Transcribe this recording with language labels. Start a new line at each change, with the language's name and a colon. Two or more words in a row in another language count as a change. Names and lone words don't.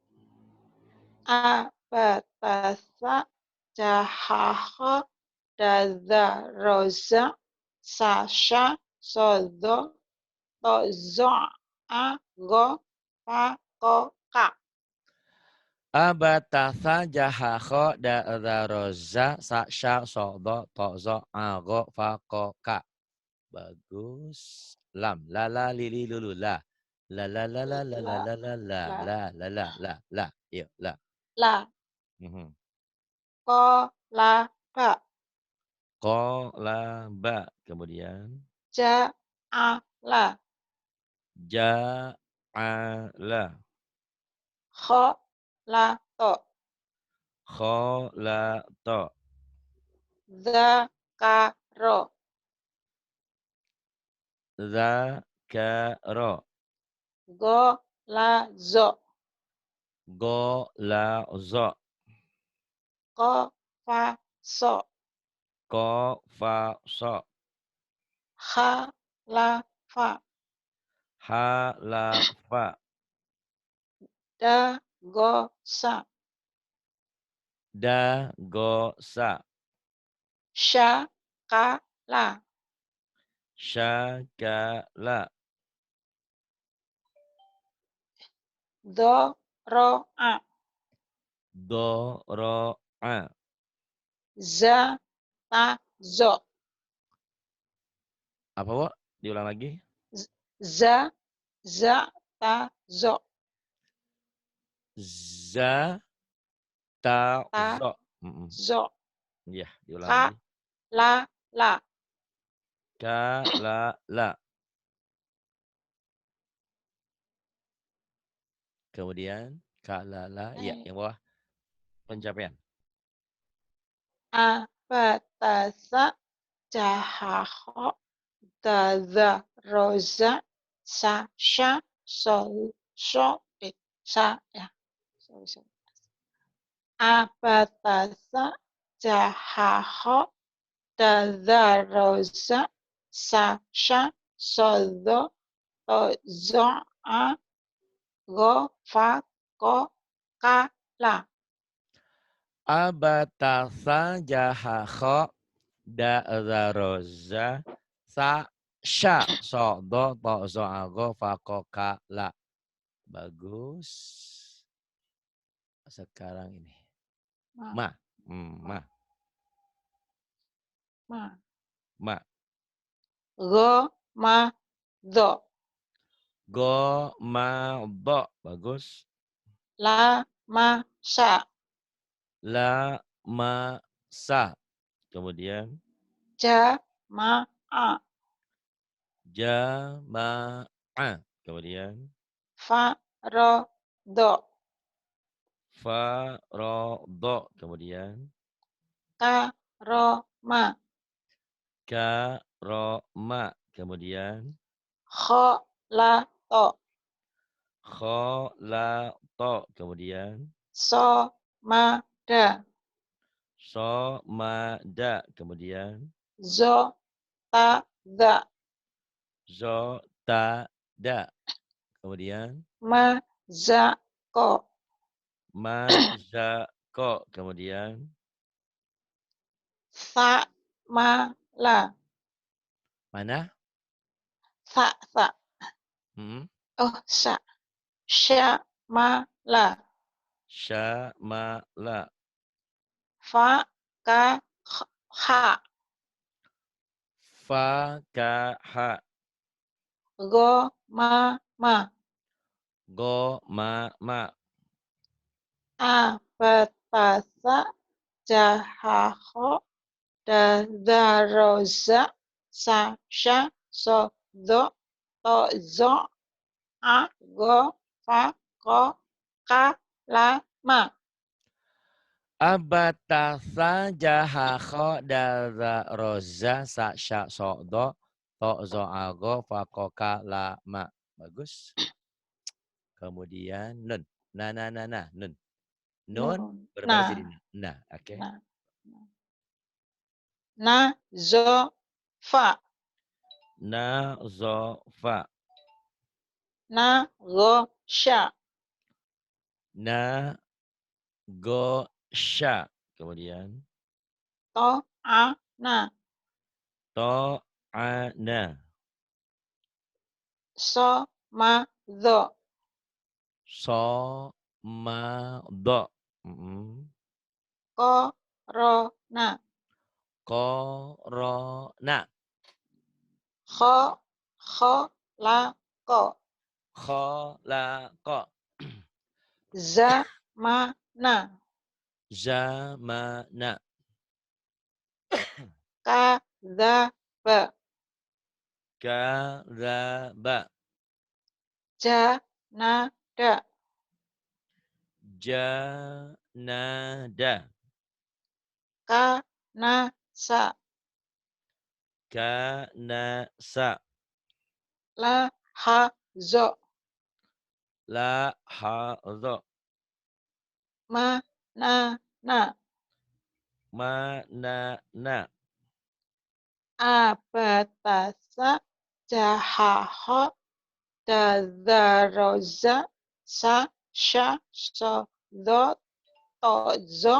Arabic: أَبَتَثَ، جَحَخَ، دَذَرَزَ، سَشَ، صَضَ، طَظَ، عَغَ، فَقَكَ. أَبَتَثَ جَحَخَ دَذَرَزَ سَ شَ صَضَ طَظَ عَغَ فَقَ كَ. Bagus. لَامْ لَ لَ لِ لُلُ لَ. لَ لَ لَ لَ لَ لَ لَ, لَ لَ لَ لَ, لَ لَ لَ لَ لَ. Yuk la. لَ, Mhm. قَ، لَ، بَ, قَ لَ بَ. Kemudian جَ، عَ، لَ, جَ عَ لَ. خَ، لَ، طَ, خَ لَ طَ. زَ، كَ، رَ, زَ كَ رَ. غَ، لَ، ظَ, غَ لَ ظَ. قَ، فَ، صَ, قَ فَ صَ. حَ، لَ، فَ, حَ لَ فَ. دَ، غَ، سَ, دَ غَ سَ. شَ، كَ, لَ, شَكَلَ. ضَ، رَ، عَ, ضَ رَ عَ. زَ، تَ، ظَ,
Indonesian: Apa, Bu? Diulang lagi.
Arabic: زَ، زَ، تَ، ظَ, زَ، تَ, تَ, ظَ. Mm-mm. ظَ,
Indonesian: Iya, diulang
Arabic: كَ,
Indonesian: lagi.
Arabic: لَ، لَ. كَ، لَ. Kemudian كَ، لَ.
Indonesian: Iya, yang bawah. Pencapaian.
Arabic: أَ، بَ، تَ، ثَ، جَ، حَ، خَ، دَ، ذَ، رَ، زَ، سَ، شَ، صَ، صَ، سَ، يَ. Sorry. أَ، بَ، تَ، ثَ، جَ، حَ، خَ، دَ، ذَ، رَ، زَ، سَ، شَ، صَ، ضَ، طَ، ظَ، عَ، غَ، فَ، قَ، كَ، لَ. أَبَتَثَ، جَحَ، خَ، دَ، ذَ، رَ، زَ، سَ، شَ، صَ، ضَ، طَ، ظَ، عَ، غَ، فَ, قَ، كَ، لَ.
Indonesian: Bagus. Sekarang ini.
Arabic: مَ. مَ. مَ. مَ. غَ، مَ، ضَ. غَ، مَ، ضَ. Bagus. لَ، مَ، سَ. لَ، مَ, سَ.
Indonesian: Kemudian.
Arabic: جَ، مَ، عَ. جَ، مَ، عَ.
Indonesian: Kemudian.
Arabic: فَ, رَ، ضَ. فَ، رَ، ضَ. Kemudian. كَ، رَ، مَ. كَ، رَ، مَ.
Indonesian: Kemudian.
Arabic: خَ, لَ، طَ. خَ، لَ، طَ.
Indonesian: Kemudian.
Arabic: صَ، مَ، دَ. صَ، مَ، دَ. Kemudian. ظَ، تَ، دَ. ظَ، تَ، دَ. Kemudian. مَ، زَ، قَ. مَ، زَ، قَ. Kemudian. سَ، مَ، لَ.
Indonesian: Mana?
Arabic: سَ. Hmm. أُوه، سَ. شَ، مَ، لَ. شَ، مَ, لَ. فَ، كَ، حَ. فَ، كَ، حَ. غَ، مَ. غَ، مَ. أَ، بَ، تَ، ثَ، جَ، حَ، خَ، دَ، ذَ، رَ، زَ، سَ، شَ، صَ، ضَ، طَ، ظَ، عَ، غَ، فَ، قَ، كَ، لَ، مَ. أَبَتَثَ، جَحَ، خَ، دَ، ذَ، رَ، زَ، سَ، شَ، صَ، ضَ، طَ، ظَ، عَ، غَ، فَ، قَ، كَ، لَ، مَ.
Indonesian: Bagus. Kemudian nun.
Arabic: نُون. نُون نُون.
Indonesian: berbalik jadi
Arabic: نَ. نَ. Oke. نَ. نَ, ظَ، فَ. نَ، ظَ، فَ. نَ، غَ، شَ. نَ، غَ، شَ.
Indonesian: Kemudian.
Arabic: طَ، عَ، نَ. طَ، عَ، نَ. صَ، مَ، ضَ. صَ، مَ، ضَ. Mm-mm. قَ، رَ، نَ. قَ، رَ، نَ. خَ, لَ، قَ. خَ، لَ، قَ. زَ، مَ، نَ. زَ، مَ، نَ. كَ، زَ، بَ. كَ، زَ، بَ. جَ، نَ، دَ. جَ، نَ، دَ. كَ، نَ, سَ. كَ، نَ، سَ. لَ، حَ، ظَ. لَ، حَ, ظَ. مَ، نَ. مَ، نَ. أَ، بَ، تَ، ثَ. جَ، حَ، خَ. دَ، ذَ، رَ، زَ. سَ، شَ، صَ، ضَ، طَ، ظَ.